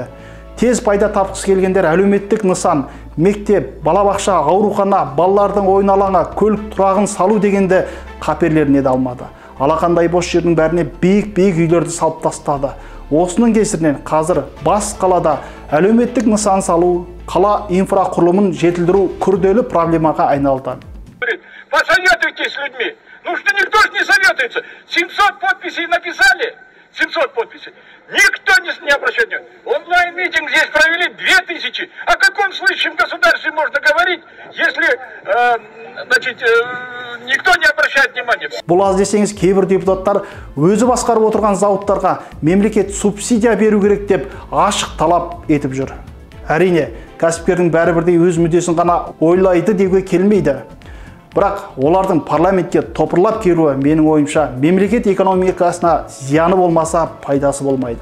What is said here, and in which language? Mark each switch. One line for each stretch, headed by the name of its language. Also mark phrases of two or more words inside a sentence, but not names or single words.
Kazakh: Тез пайда тапқысы келгендер әлеуметтік нысан, мектеп, балабақша, аурухана, балалардың ойын алаңы, көлік тұрағын салу дегенді қаперлеріне де алмады. Алақандай бос жердің бәріне биік-биік үйлерді салып тастады. Осының кесірінен қазір бас қалада әлеуметтік нысан салу, қала инфрақұрылымын жетілдіру күрделі проблемаға айналды.
Russian: Посоветуйтесь с людьми. Ну что никто же не советуется. 700 подписей написали. 700 подписей. Никто не обращает внимания. Онлайн-митинг здесь случае? О каком случае в государстве можно говорить, если, никто не обращает внимания?
Kazakh: Бұл аз десеңіз, кейбір депутаттар өзі басқарып отырған зауыттарға мемлекет субсидия беру керек деп ашық талап етіп жүр. Әрине, кәсіпкердің бәрібірдей өз мүддесін ғана ойлайды деуге келмейді. Бірақ олардың парламентке топырлап келуі менің ойымша мемлекет экономикасына зияны болмаса пайдасы болмайды.